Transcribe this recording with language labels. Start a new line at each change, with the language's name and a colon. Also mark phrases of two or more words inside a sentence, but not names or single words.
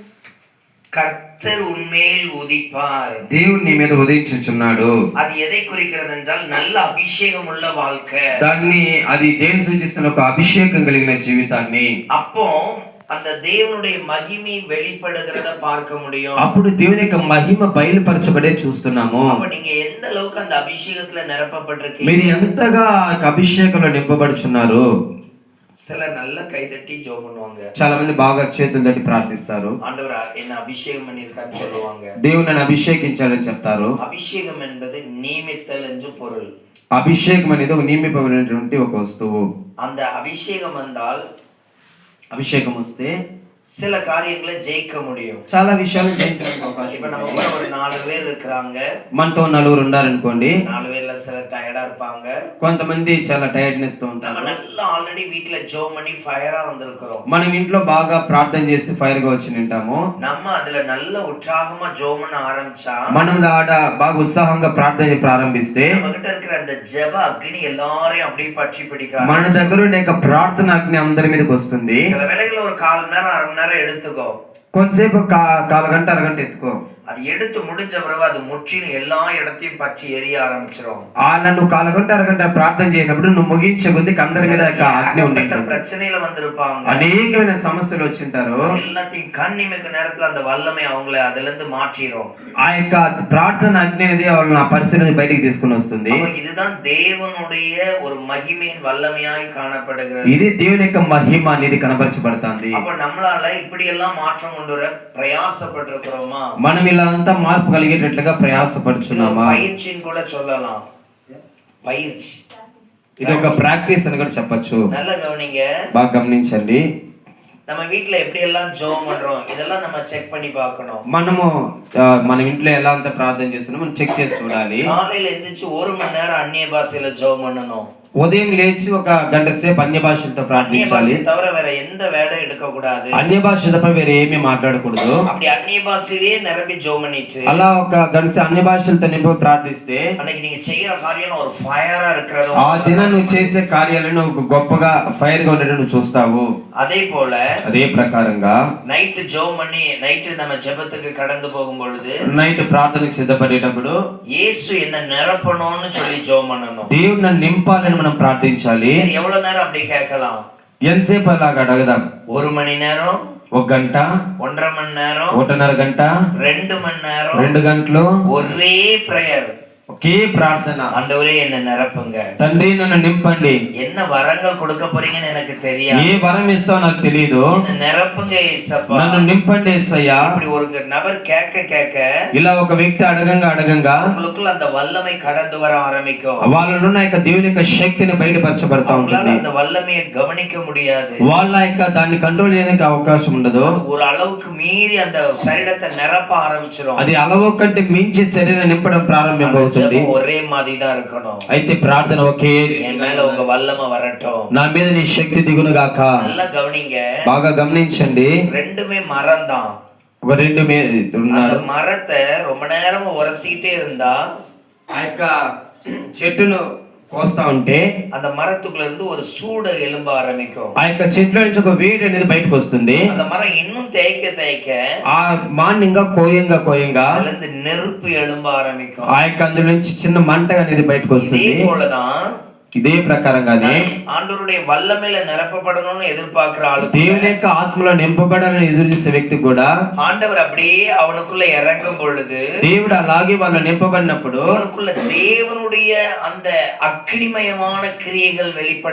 Tamil: கர்த்தர் உன்மேல் உதிப்பார்.
Telugu: దేవుడు నీ మీద ఉదయించుచున్నాడు.
Tamil: அது எதை குறிக்கிறது என்றால் நல்ல அபிஷேகம் உள்ள வாழ்க்கை.
Telugu: అది దేని సూచిస్తున్న ఒక అభిషేకం కలిగిన జీవితాన్ని.
Tamil: அப்போ அந்த தேவனுடைய மகிமை வெளிப்படுகிறத பார்க்க முடியும்.
Telugu: అప్పుడు దేవుని యొక్క మహిమ బయలుపరచబడే చూస్తున్నాము.
Tamil: அப்ப நீங்க எந்த அளவுக்கு அந்த அபிஷேகத்துல நிரப்பப்பட்டிருக்கீங்க?
Telugu: మీరు ఎంతగా ఆ యొక్క అభిషేకంలో నింపబడుచున్నారు?
Tamil: சிலர் நல்ல கைதட்டி ஜெபம் பண்ணுவாங்க.
Telugu: చాలా మంది బాగా చేతులు తట్టి ప్రార్థిస్తారు.
Tamil: ஆண்டவரா என்ன அபிஷேகம் பண்ணிருக்கான்னு சொல்லுவாங்க.
Telugu: దేవుడు నన్ను అభిషేకించాడని చెప్తారు.
Tamil: அபிஷேகம் என்பது நியமித்தல் என்று பொருள்.
Telugu: అభిషేకం అనేది ఒక నియమింపబడినటువంటి ఒక వస్తువు.
Tamil: அந்த அபிஷேகம் வந்தால்
Telugu: అభిషేకం వస్తే
Tamil: சில காரியங்களை ஜெயிக்க முடியும்.
Telugu: చాలా విషయాలు జయించడానికి అవకాశం
Tamil: இப்ப நம்ம
Telugu: ఉంది.
Tamil: கூட ஒரு 4 பேர் இருக்கிறாங்க.
Telugu: మనతో నలుగురు ఉన్నారనుకోండి,
Tamil: 4 பேர்ல சிலர் டயர்டா இருப்பாங்க.
Telugu: కొంతమంది చాలా టైర్డ్నెస్ తో
Tamil: நம்ம
Telugu: ఉంటారు.
Tamil: நல்லா ఆల్రెడీ வீட்ல ஜெபம் பண்ணி ஃபயரா வந்திருக்கிறோம்.
Telugu: మనం ఇంట్లో బాగా ప్రార్థన చేసి ఫైర్ గా వచ్చి నింటాము.
Tamil: நம்ம அதுல நல்ல உற்சாகமா ஜெபம் பண்ண ஆரம்பிச்சா
Telugu: మనం ఆడ బాగా ఉత్సాహంగా ప్రార్థన ప్రారంభిస్తే
Tamil: நம்ம கிட்ட இருக்கிற அந்த ஜெப அக்னி எல்லாரையும் அப்படியே பற்றி பிடிக்க
Telugu: మన దగ్గర ఉండే యొక్క ప్రార్థన అగ్ని అందరి మీదకి వస్తుంది.
Tamil: சில வேளைகள்ல ஒரு 1/4 மணி நேரம் 1/2 மணி நேரம் எடுத்துக்கோ.
Telugu: కొంతసేపు కాలు గంట అరగంట ఎత్తుకో.
Tamil: அது எடுத்து முடிஞ்ச பிறகு அது முற்றிலும் எல்லா இடத்தையும் பற்றி எரிய ஆரம்பிச்சிரும்.
Telugu: నన్ను కాలు గంట అరగంట ప్రార్థన చేయనప్పుడు నువ్వు ముగించే కొద్ది అందరి మీద యొక్క అగ్ని ఉంటుంది.
Tamil: பிரச்சனையில வந்திருப்பாங்க.
Telugu: అనేకమైన సమస్యలు వచ్చింటారు.
Tamil: எல்லாத்தையும் கண்ணிமைக்கு நேரத்துல அந்த வல்லமை அவங்களை அதுல இருந்து மாற்றிரும்.
Telugu: ఆ యొక్క ప్రార్థన అగ్ని అనేది వాళ్ళని ఆ పరిస్థితిని బయటికి తీసుకుని వస్తుంది.
Tamil: இதுதான் தேவனுடைய ஒரு மகிமையின் வல்லமையாய் காணப்படுகிறது.
Telugu: ఇది దేవుని యొక్క మహిమ అనేది కనబరచబడుతుంది.
Tamil: அப்ப நம்மளால இப்படி எல்லாம் மாற்றம் கொண்டு வர பிரயாசப்பட்டிருக்கிறோமா?
Telugu: మనం ఇలా అంతా మార్పు కలిగేటట్లుగా ప్రయాసపడుచున్నామా?
Tamil: பயிற்சின்னு கூட சொல்லலாம். பயிற்சி,
Telugu: ఇది ఒక ప్రాక్టీస్ అని కూడా చెప్పొచ్చు.
Tamil: நல்ல கவனிங்க.
Telugu: బాగా గమనించండి.
Tamil: நம்ம வீட்ல எப்படி எல்லாம் ஜெபம் பண்றோம் இதெல்லாம் நம்ம செக் பண்ணி பார்க்கணும்.
Telugu: మనము మన ఇంట్లో ఎలా అంత ప్రార్థన చేస్తున్నామో మనం చెక్ చేసి చూడాలి.
Tamil: காலையில எந்திரிச்சு 1 மணி நேரம் அந்நிய பாஷையில ஜெபம் பண்ணணும்.
Telugu: ఉదయం లేచి ఒక గంట సేపు అన్య భాషలతో
Tamil: அந்நிய
Telugu: ప్రార్థించాలి.
Tamil: பாஷை தவிர வேற எந்த வேலை எடுக்க கூடாது.
Telugu: అన్య భాష తప్ప వేరే ఏమీ మాట్లాడకూడదు.
Tamil: அப்படி அந்நிய பாஷையிலே நிரம்பி ஜெபம் பண்ணிட்டு
Telugu: అలా ఒక గంట సేపు అన్య భాషలతో నింపి ప్రార్థిస్తే
Tamil: அன்னைக்கு நீங்க செய்யற காரியம் ஒரு ஃபயரா இருக்கிறது.
Telugu: ఆ దినం నువ్వు చేసే కార్యాలను ఒక గొప్పగా ఫైర్ గా ఉండడం నువ్వు చూస్తావు.
Tamil: அதே போல
Telugu: అదే ప్రకారంగా
Tamil: நைட் ஜெபம் பண்ணி நைட் நம்ம ஜெபத்துக்கு கடந்து போகும் பொழுது
Telugu: నైట్ ప్రార్థనకు సిద్ధపడేటప్పుడు
Tamil: இயேசு என்ன நிரப்பணும்னு சொல்லி ஜெபம் பண்ணணும்.
Telugu: దేవుడు నన్ను నింపాలని మనం ప్రార్థించాలి.
Tamil: சரி, எவ்வளவு நேரம் அப்படி கேட்கலாம்?
Telugu: ఎంతసేపు అలాగా అడగదాం?
Tamil: 1 மணி நேரம்,
Telugu: ఒక గంట,
Tamil: 1.5 மணி நேரம்,
Telugu: 1.5 గంట,
Tamil: 2 மணி நேரம்,
Telugu: 2 గంటలు
Tamil: ஒரே பிரேயர்.
Telugu: ఒకే ప్రార్థన.
Tamil: ஆண்டவரே என்ன நிரப்புங்க.
Telugu: తండ్రి నన్ను నింపండి.
Tamil: என்ன வரங்கள் கொடுக்க போறீங்கன்னு எனக்கு தெரியாது.
Telugu: ఏ వరం ఇస్తావో నాకు తెలియదు.
Tamil: என்ன நிரப்புங்க యేసప్పா.
Telugu: నన్ను నింపండి యేసయ్యా.
Tamil: இப்படி ஒரு நபர் கேட்க கேட்க
Telugu: ఇలా ఒక వ్యక్తి అడగంగా
Tamil: உங்களுக்குள்ள அந்த வல்லமை கடந்து வர ஆரம்பிக்கும்.
Telugu: వాళ్ళలో ఉన్న యొక్క దేవుని యొక్క శక్తిని బయటపరచబడతా ఉంటుంది.
Tamil: அந்த வல்லமையை கவனிக்க முடியாது.
Telugu: వాళ్ళ యొక్క దాన్ని కంట్రోల్ చేయడానికి అవకాశం ఉండదు.
Tamil: ஒரு அளவுக்கு மீறி அந்த சரீரத்தை நிரப்ப ஆரம்பிச்சிரும்.
Telugu: అది అలవో కంటే మించి శరీరం నింపడం ప్రారంభమవుతుంది.
Tamil: ஒரே மாதிரி தான் இருக்கணும்.
Telugu: అయితే ప్రార్థన ఒకే
Tamil: என் மேல உங்க வல்லமை வரட்டும்.
Telugu: నా మీద నీ శక్తి దిగును గాక.
Tamil: நல்லா கவனிங்க.
Telugu: బాగా గమనించండి.
Tamil: ரெண்டுமே மரம் தான்.
Telugu: ఒక రెండు
Tamil: அந்த
Telugu: ఉన్నారు.
Tamil: மரத்தை ரொம்ப நேரம் உரசிட்டே இருந்தா
Telugu: ఆ యొక్క చెట్టును కోస్తా ఉంటే
Tamil: அந்த மரத்துக்குள்ள இருந்து ஒரு சூடு எழும்ப ஆரம்பிக்கும்.
Telugu: ఆ యొక్క చెట్ల నుంచి ఒక వేడి అనేది బయటకు వస్తుంది.
Tamil: அந்த மரம் இன்னும் தேய்க்க
Telugu: ఆ మాన్యంగా కోయంగా
Tamil: அதுல இருந்து நெருப்பு எழும்ப ஆரம்பிக்கும்.
Telugu: ఆ యొక్క అందులో నుంచి చిన్న మంట అనేది బయటకు వస్తుంది.
Tamil: இதே போலதான்
Telugu: ఇదే ప్రకారంగానే
Tamil: ஆண்டவருடைய வல்லமையில நிரப்பப்படணும்னு எதிர்பார்க்கிற ஆளு
Telugu: దేవుని యొక్క ఆత్మలో నింపబడాలని ఎదురు చూసే వ్యక్తి కూడా
Tamil: ஆண்டவர் அப்படியே அவனுக்குள்ள இறங்கும் பொழுது
Telugu: దేవుడు అలాగే వాళ్ళు నింపబడినప్పుడు
Tamil: அவனுக்குள்ள தேவனுடைய அந்த அக்னிமயமான கிரியைகள் வெளிப்பட